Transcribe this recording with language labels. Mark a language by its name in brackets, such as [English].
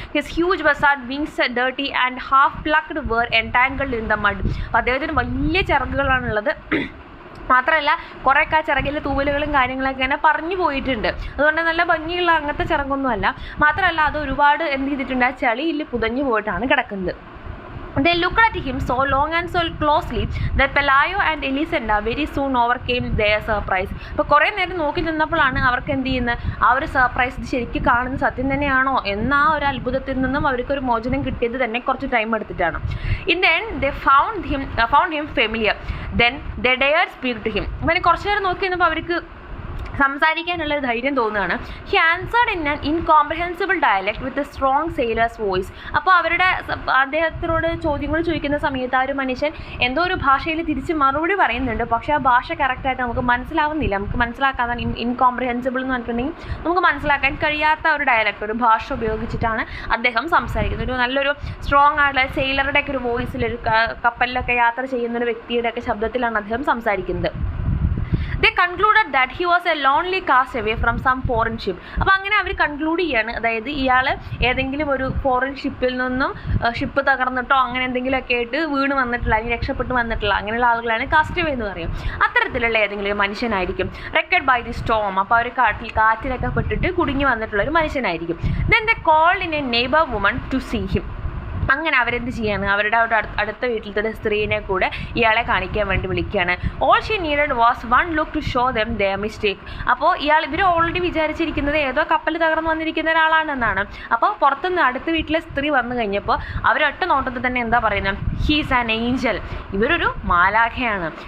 [English] His huge buzzard wings dirty and half plucked were entangled in the mud. [Malayalam] അപ്പോൾ അദ്ദേഹത്തിന് വലിയ ചിറകുകളാണുള്ളത്. മാത്രമല്ല കുറേയൊക്കെ ആ ചിറകിലെ തൂവലുകളും കാര്യങ്ങളൊക്കെ ഇങ്ങനെ പറഞ്ഞു പോയിട്ടുണ്ട്. അതുകൊണ്ട് നല്ല ഭംഗിയുള്ള അങ്ങനത്തെ ചിറകൊന്നുമല്ല. മാത്രമല്ല അത് ഒരുപാട് എന്ത് ചെയ്തിട്ടുണ്ട്, ആ ചളിയിൽ പുതഞ്ഞു പോയിട്ടാണ് കിടക്കുന്നത്. [English] They looked at him so long and so closely that Pelayo and Elisenda very soon overcame their surprise. [Malayalam] അപ്പോൾ കുറേ നേരം നോക്കി നിന്നപ്പോഴാണ് അവർക്ക് എന്ത് ചെയ്യുന്നത്, ആ ഒരു സർപ്രൈസ്, ഇത് ശരിക്കും കാണുന്നത് സത്യം തന്നെയാണോ എന്ന ആ ഒരു അത്ഭുതത്തിൽ നിന്നും അവർക്കൊരു മോചനം കിട്ടിയത് തന്നെ കുറച്ച് ടൈം എടുത്തിട്ടാണ്. [English] In the end they found him familiar. Then they dared speak to him. [Malayalam] അങ്ങനെ കുറച്ച് നേരം നോക്കി നിന്നപ്പോൾ അവർക്ക് സംസാരിക്കാനുള്ള ധൈര്യം തോന്നുകയാണ്. [English] He answered in an incomprehensible dialect with a strong sailor's voice. [Malayalam] അപ്പോൾ അദ്ദേഹത്തിനോട് ചോദ്യങ്ങൾ ചോദിക്കുന്ന സമയത്ത് ആ ഒരു മനുഷ്യൻ എന്തോ ഒരു ഭാഷയിൽ തിരിച്ച് മറുപടി പറയുന്നുണ്ട്. പക്ഷേ ആ ഭാഷ കറക്റ്റായിട്ട് നമുക്ക് മനസ്സിലാവുന്നില്ല. നമുക്ക് മനസ്സിലാക്കാൻ ഇൻകോംപ്രഹെൻസിബിൾ എന്ന് പറഞ്ഞിട്ടുണ്ടെങ്കിൽ നമുക്ക് മനസ്സിലാക്കാൻ കഴിയാത്ത ഒരു ഡയലക്ട്, ഒരു ഭാഷ ഉപയോഗിച്ചിട്ടാണ് അദ്ദേഹം സംസാരിക്കുന്നത്. ഒരു നല്ലൊരു സ്ട്രോങ് ആയിട്ടുള്ള സെയിലറുടെയൊക്കെ ഒരു വോയിസിൽ, ഒരു കപ്പലിലൊക്കെ യാത്ര ചെയ്യുന്ന ഒരു വ്യക്തിയുടെയൊക്കെ ശബ്ദത്തിലാണ് അദ്ദേഹം സംസാരിക്കുന്നത്. [English] They concluded that he was a lonely castaway from some foreign ship. [Malayalam] അപ്പോൾ അങ്ങനെ അവർ കൺക്ലൂഡ് ചെയ്യാണ്, അതായത് ഇയാൾ ഏതെങ്കിലും ഒരു ഫോറിൻ ഷിപ്പിൽ നിന്നും ഷിപ്പ് തകർന്നിട്ടോ അങ്ങനെ എന്തെങ്കിലുമൊക്കെ ആയിട്ട് വീണ് വന്നിട്ടുള്ള, അല്ലെങ്കിൽ രക്ഷപ്പെട്ട് വന്നിട്ടുള്ള അങ്ങനെയുള്ള ആളുകളാണ് കാസ്റ്റവേ എന്ന് പറയും. അത്തരത്തിലുള്ള ഏതെങ്കിലും ഒരു മനുഷ്യനായിരിക്കും. [English] wrecked by the storm, [Malayalam] അപ്പോൾ അവർ കാറ്റിലൊക്കെ പെട്ടിട്ട് കുടുങ്ങി വന്നിട്ടുള്ള ഒരു മനുഷ്യനായിരിക്കും. [English] Then they called in a neighbor woman to see him. [Malayalam] അങ്ങനെ അവരെന്ത് ചെയ്യാണ്, അവരുടെ അടുത്ത വീട്ടിലത്തെ ഒരു സ്ത്രീനെ കൂടെ ഇയാളെ കാണിക്കാൻ വേണ്ടി വിളിക്കുകയാണ്. [English] All she needed was one look to show them their mistake. [Malayalam] അപ്പോൾ ഇവർ ഓൾറെഡി വിചാരിച്ചിരിക്കുന്നത് ഏതോ കപ്പൽ തകർന്ന് വന്നിരിക്കുന്ന ഒരാളാണെന്നാണ്. അപ്പോൾ പുറത്തുനിന്ന് അടുത്ത വീട്ടിലെ സ്ത്രീ വന്നു കഴിഞ്ഞപ്പോൾ അവരൊറ്റ നോട്ടത്തിൽ തന്നെ എന്താ പറയുന്നത്, [English] he's an angel, [Malayalam] ഇവരൊരു മാലാഖയാണ്.